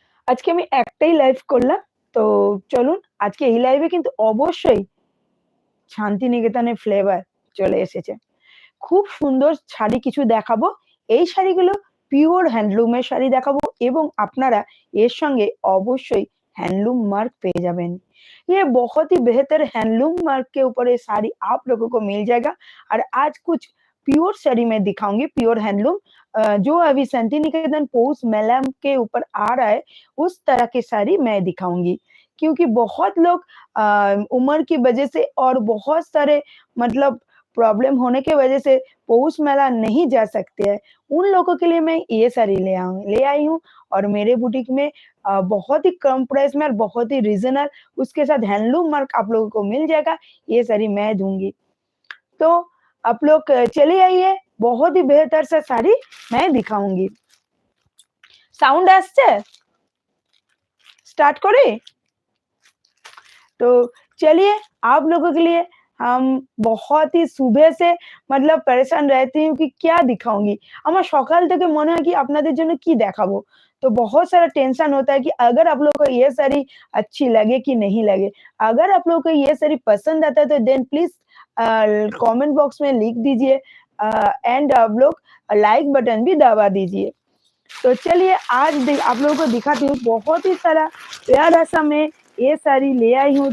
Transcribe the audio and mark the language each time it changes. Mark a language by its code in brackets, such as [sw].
[bn] আজকে আমি একটাই লাইভ করলাম। তো চলুন, আজকে এই লাইভে কিন্তু অবশ্যই শান্তিনিকেতনের ফ্লেভার চলে এসেছে। খুব সুন্দর শাড়ি কিছু দেখাবো। এই শাড়িগুলো পিওর হ্যান্ডলুমের শাড়ি দেখাবো, এবং আপনারা এর সঙ্গে অবশ্যই हैंडलूम मार्क पेয়ে যাবেন। [hi] ये बहुत ही बेहतर हैंडलूम मार्क के ऊपर ये साड़ी आप लोगों को मिल जाएगा। और आज कुछ प्योर साड़ी मैं दिखाऊंगी, प्योर हैंडलूम, जो अभी शांतिनिकेतन पौष मेला के ऊपर आ रहा है, उस तरह की साड़ी मैं दिखाऊंगी। क्योंकि बहुत लोग उम्र की वजह से और बहुत सारे मतलब प्रॉब्लम होने की वजह से पौष मेला नहीं जा सकते हैं, उन लोगों के लिए मैं ये साड़ी ले आई हूँ। और मेरे बुटीक में बहुत ही कम प्राइस में और बहुत ही रीजनल, उसके साथ हैंडलूम मार्क आप लोगों को मिल जाएगा। ये साड़ी मैं दूंगी। तो आप लोग चले आइए, बहुत ही बेहतर सा साड़ी मैं दिखाऊंगी। साउंड আসছে, स्टार्ट करें। तो चलिए, आप लोगों के लिए हम बहुत ही सुबह से मतलब परेशान रहती हूँ कि क्या दिखाऊंगी। [bn] আমার সকাল থেকে মনে হয় কি আপনাদের জন্য কি দেখাবো। [hi] तो बहुत सारा टेंशन होता है कि अगर आप लोगों को ये साड़ी अच्छी लगे कि नहीं लगे। अगर आप लोगों को ये साड़ी पसंद आता है तो देन प्लीज कमेंट बॉक्स में लिख दीजिए, एंड आप लोग लाइक बटन भी दबा दीजिए। तो चलिए, आज आप लोगों को दिखाती हूँ बहुत ही सारा प्यारा सा मैं ये साड़ी ले आई हूँ।